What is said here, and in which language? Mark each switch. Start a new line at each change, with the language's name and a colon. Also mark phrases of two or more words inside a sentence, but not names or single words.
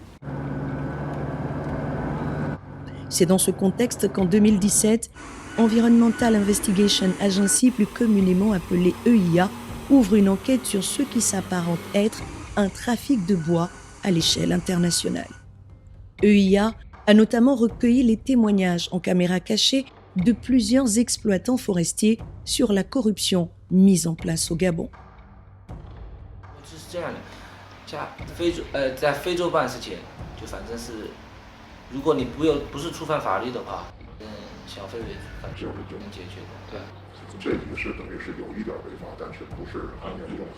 French: C'est dans ce contexte qu'en 2017, Environmental Investigation Agency, plus communément appelée EIA, ouvre une enquête sur ce qui s'apparente être un trafic de bois à l'échelle internationale. EIA a notamment recueilli les témoignages en caméra cachée de plusieurs exploitants forestiers sur la corruption mise en place au Gabon.
Chinese: 在非洲办事情，就反正是，如果你不是触犯法律的话，小费反正就能解决的。对。这个是等于是有一点违法，但是不是很严重。